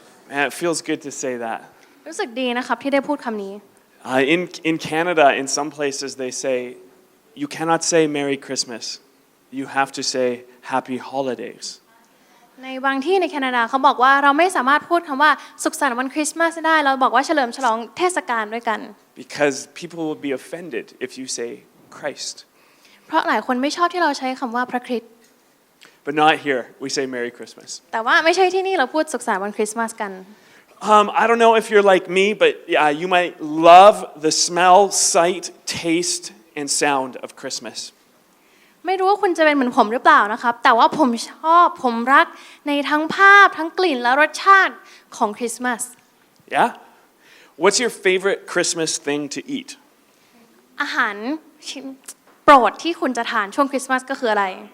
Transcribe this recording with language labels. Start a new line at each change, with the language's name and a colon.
English: Man it feels good to say that
Thai: รู้สึกดีนะครับที่ได้พูดคำนี้
English: in Canada in some places they say you cannot say Merry Christmas you have to say Happy Holidays
Thai: ในบางที่ในแคนาดาเขาบอกว่าเราไม่สามารถพูดคำว่าสุขสันต์วันคริสต์มาสได้เราบอกว่าเฉลิมฉลองเทศกาลด้วยกัน
English: Because people will be offended if you say Christ
Thai: เพราะหลายคนไม่ชอบที่เราใช้คำว่าพระคริสต์
English: But not here we say Merry Christmas
Thai: แต่ว่าไม่ใช่ที่นี่เราพูดสุขสันต์วันคริสต์มาสกัน
English: I don't know if you're like me but you might love the smell sight taste and sound of Christmas
Thai: ไม่รู้ว่าคุณจะเป็นเหมือนผมหรือเปล่านะครับแต่ว่าผมชอบผมรักในทั้งภาพทั้งกลิ่นและรสชาติของคริสต์มาส
English: Yeah What's your favorite Christmas thing to eat
Thai: อาหารโปรดที่คุณจะทานช่วงคริสต์มาสก็คืออะไร